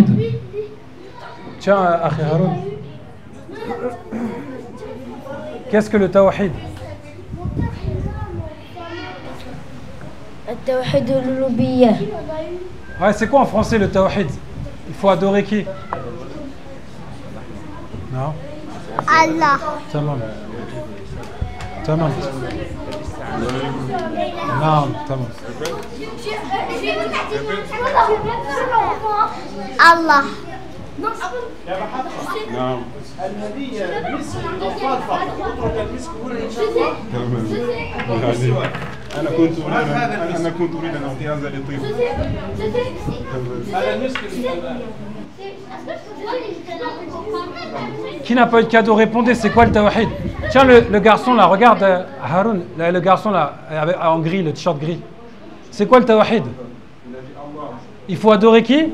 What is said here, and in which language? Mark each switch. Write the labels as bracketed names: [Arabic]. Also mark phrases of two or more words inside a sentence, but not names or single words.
[French] Tiens, Akhi Haroun. Qu'est-ce que le tawhid? [Arabic] التوحيد الربوبية. [French] Ouais, c'est quoi en français le tawhid? Il faut adorer qui? Non? Allah. [Arabic] Tamam. Tamam. Non, tamam. Allah. نعم. أنا كنت أريد أن أعطي هذا لطيف. [French] Qui n'a pas eu de cadeau? Répondez, c'est quoi le tawhid? Tiens, le garçon là, regarde Haroun, le garçon là, en gris, le t-shirt gris. C'est quoi le tawhid? Il faut adorer qui?